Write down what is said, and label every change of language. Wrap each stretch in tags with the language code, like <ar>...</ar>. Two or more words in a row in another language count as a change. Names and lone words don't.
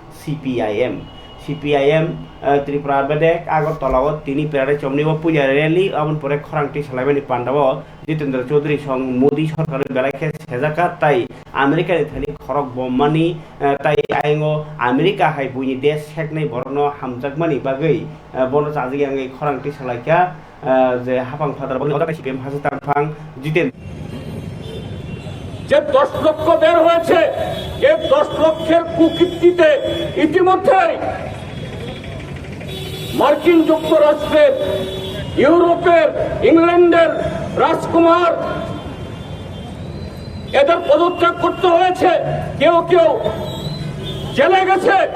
<trp>CPIM त्रिपुरा बेदेक आगरतलाव तिनि पेरारे चमनिबो पुजा रैली अमन परे खरांति सालायमानि पान्डाव जितेन्द्र चौधरी सं मोदी सरकार बेलाखे सेजाका ताइ आमेरिकानि थानि खरक बममानि ताइ आइंगो अमेरिका हाय बुनि देश सेकनै बरनो हामजाकमानि बागै बनो जाजि आंगै खरांति सालायखा जे हाफां फादार बनो CPM हाजो तांफां जितेन्द्र</trp> <bn>যে 10 লক্ষ বের হয়েছে এই 10 লক্ষের কুকীর্তিতে ইতিমধ্যে মার্কিন যুক্তরাষ্ট্রের ইউরোপের ইংল্যান্ডের রাজকুমার এদের পদত্যাগ করতে হয়েছে কেউ কেউ জেলে গেছে</bn>